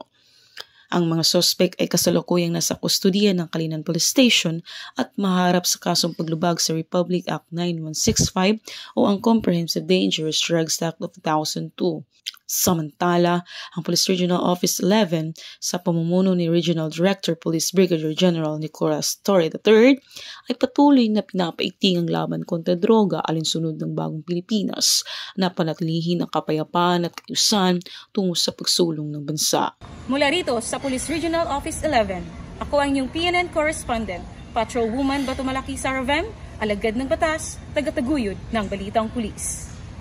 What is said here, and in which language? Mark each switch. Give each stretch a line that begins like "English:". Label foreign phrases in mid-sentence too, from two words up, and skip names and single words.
Filipino: Ang mga sospek ay kasalukuyang nasa kustudiya ng Kalinan Police Station at maharap sa kasong paglubag sa Republic Act 9165 o ang Comprehensive Dangerous Drugs Act of 2002. Samantala, ang Police Regional Office 11 sa pamumuno ni Regional Director Police Brigadier General Nicolas Torre III ay patuloy na pinapaigting ang laban kontra droga alinsunod ng Bagong Pilipinas na panatilihin ang kapayapaan at kaayusan tungo sa pagsulong ng bansa. Mula rito sa Police Regional Office 11, ako ang inyong PNN Correspondent, Patrolwoman Batumalaki Saravem, alagad ng batas, tagataguyod ng Balitang Pulis.